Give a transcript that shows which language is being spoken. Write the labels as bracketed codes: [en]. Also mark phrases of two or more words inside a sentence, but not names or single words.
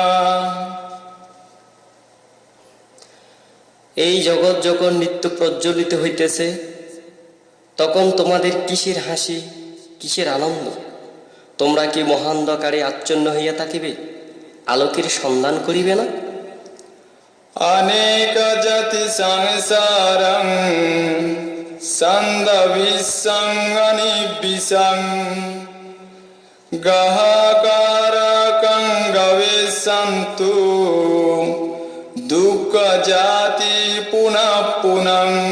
[bn] এই জগৎ যখন নিত্য প্রজ্বলিত হইতেছে, তখন তোমাদের কিসের হাসি, কিসের আনন্দ? তোমরা কি মহান্ধকারে আচ্ছন্ন হইয়া থাকিবে, আলোকের সন্ধান করিবে না? [pi] অনেক জাতি সংসারং সন্দবিসং অনিবিসং গাহাকারকং গবেষন্তু দুঃখ জাতি পুনঃ পুনঃ